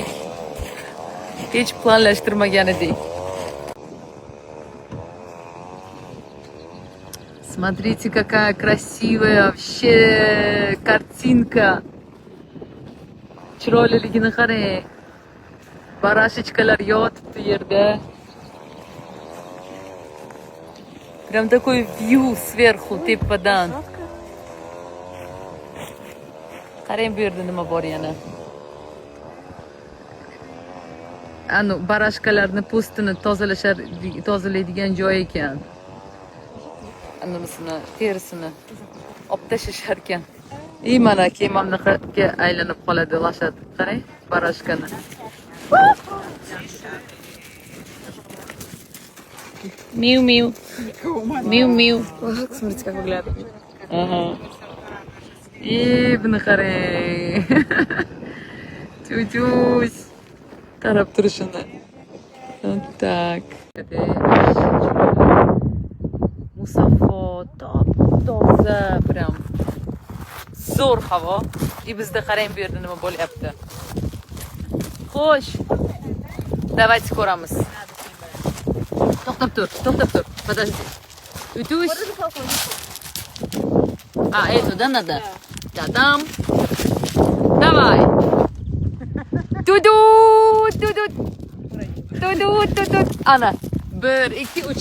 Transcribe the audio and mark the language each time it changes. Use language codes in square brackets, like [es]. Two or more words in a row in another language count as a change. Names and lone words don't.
[uz] Hech planlashtirmagan edik. [ru] Смотрите, какая красивая вообще картинка. [uz] Chiroyliligini qarang. Barashechkalar yotibdi yerda. [ru] Прям такой view сверху, [uz] tepadan. Qarang bu yerda nima bor yana. Anu barashkalarni postini tozalaydigan joy ekan. Animasini, terisini olib tashlashar ekan. Mana kemamnikiga aylanib qoladi lashat. Qarang, barashkani. [ru] Миу. Смотрите, как выглядит. Ага. [uz] Buni qarang. Tütüs. Qarab turishini. Так. Musaffo, toza, прям zo'r havo. Bizda qarang bu yerda nima bo'lyapti. Xo'sh. Давайте ko'ramiz. To'xtab tur. [ru] Подожди. Tütüs. Это, да, надо? Та-дам. Давай. Тудут. [uz] Ana. 1, 2, 3.